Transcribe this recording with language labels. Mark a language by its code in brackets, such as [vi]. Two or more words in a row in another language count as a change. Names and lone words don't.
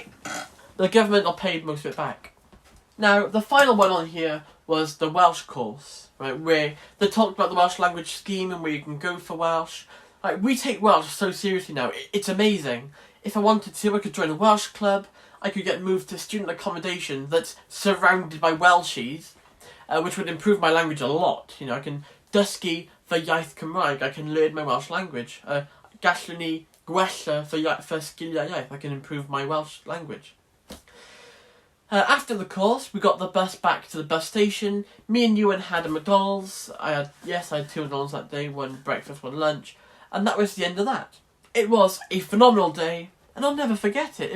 [en] The government will pay most of it back. Now, the final one on here was the Welsh course, right, where they talked about the Welsh language scheme and where you can go for Welsh. Like, we take Welsh so seriously now. It's amazing. If I wanted to, I could join a Welsh club. I could get moved to student accommodation that's surrounded by Welshies, which would improve my language a lot. You know, I can [cy] dysgu fy iaith Cymraeg. [en] I can learn my Welsh language. [cy] Gallwn ni gwella fy sgiliau iaith. [en] I can improve my Welsh language. After the course, we got the bus back to the bus station. Me and Ewan had a McDonald's. I had 2 McDonald's that day, 1 breakfast, 1 lunch. And that was the end of that. It was a phenomenal day, and I'll never forget it.